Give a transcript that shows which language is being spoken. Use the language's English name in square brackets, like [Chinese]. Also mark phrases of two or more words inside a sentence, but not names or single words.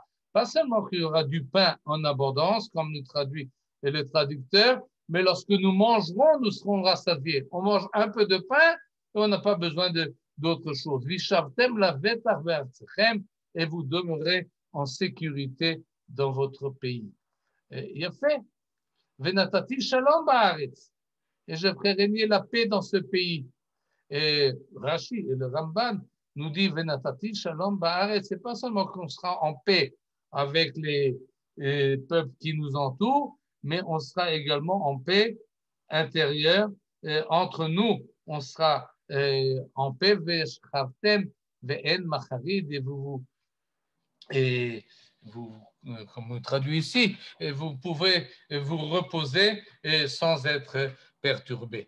[French] Pas seulement qu'il y aura du pain en abondance, comme nous traduit le traducteur, mais lorsque nous mangerons, nous serons rassasiés. On mange un peu de pain et on n'a pas besoin d'autre chose. [Hebrew] וישבתם לבטח בארצכם, [French] et vous demeurez en sécurité dans votre pays. Il a fait. [Hebrew] ונתתי שלום בארץ. [French] Et je ferai régner la paix dans ce pays. Et Rashi et le Ramban nous dit [Hebrew] ונתתי שלום בארץ. [French] C'est pas seulement qu'on sera en paix avec les peuples qui nous entourent, mais on sera également en paix intérieure entre nous. On sera en paix [Hebrew] ושכבתם ואין מחריד [French] et vous, comme on traduit ici, vous pouvez vous reposer sans être perturbé.